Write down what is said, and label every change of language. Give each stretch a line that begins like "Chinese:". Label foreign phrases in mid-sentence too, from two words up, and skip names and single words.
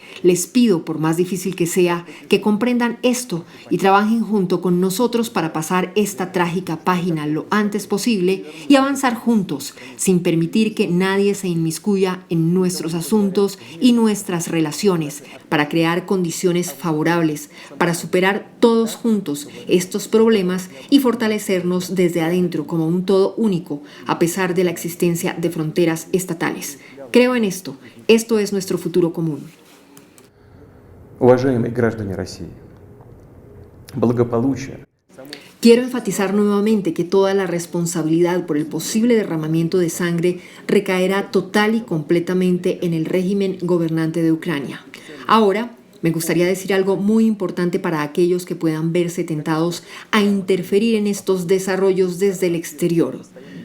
Spanish: Les pido, por más difícil que sea, que comprendan esto y trabajen junto con nosotros para pasar esta trágica página lo antes posible y avanzar juntos, sin permitir que nadie se inmiscuya en nuestros asuntos y nuestras relaciones, para crear condiciones favorables, para superar todos juntos estos problemas y fortalecernos desde adentro como un todo único, a pesar de la existencia de fronteras estatales. Creo en esto. Esto es nuestro futuro común.
Russian: Уважаемые граждане России, благополучие
Spanish: Quiero enfatizar nuevamente que toda la responsabilidad por el posible derramamiento de sangre recaerá total y completamente en el régimen gobernante de Ucrania. Ahora, me gustaría decir algo muy importante para aquellos que puedan verse tentados a interferir en estos desarrollos desde el exterior.